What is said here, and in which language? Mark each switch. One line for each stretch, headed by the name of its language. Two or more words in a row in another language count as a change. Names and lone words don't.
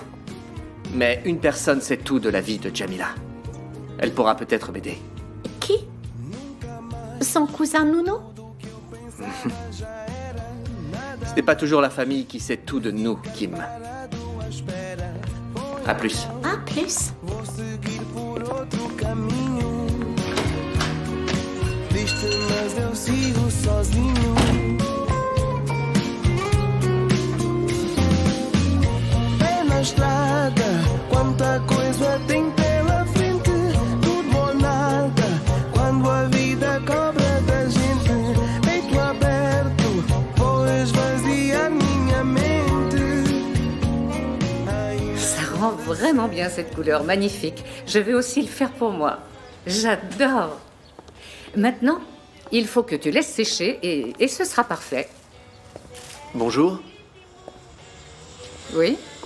French: Mais une personne sait tout de la vie de Jamila. Elle pourra peut-être m'aider. Qui? Son cousin Nuno? Ce n'est pas toujours la famille qui sait tout de nous, Kim. À plus. À plus.
Portuguese: Na estrada, quanta coisa tem pela frente, tudo ou nada, quando a vida cobra da gente, peito aberto, vou esvaziar minha mente.
French: Ça rend vraiment bien cette couleur, magnifique. Je vais aussi le faire pour moi. J'adore. Maintenant, il faut que tu laisses sécher et ce sera parfait. Bonjour. Oui?